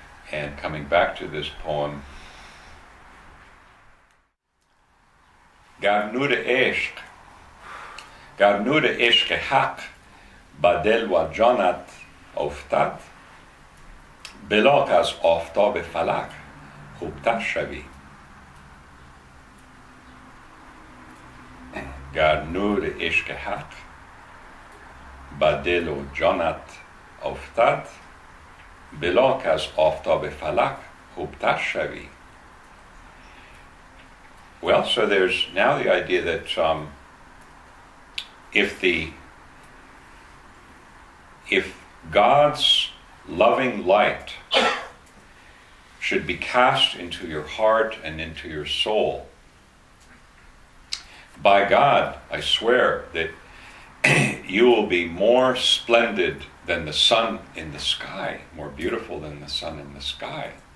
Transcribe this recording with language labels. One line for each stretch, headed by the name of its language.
English: And coming back to this poem,
Persian: Gar nur ishq haq ba dil wa janat افتد بلا که از آفتاب فلک خوبتر شوی. گر نور عشق حق به دل و جانت افتد بلا که از آفتاب فلک خوبتر شوی.
English: Well, so there's now the idea that if God's loving light should be cast into your heart and into your soul, by God, I swear that you will be more splendid than the sun in the sky, more beautiful than the sun in the sky.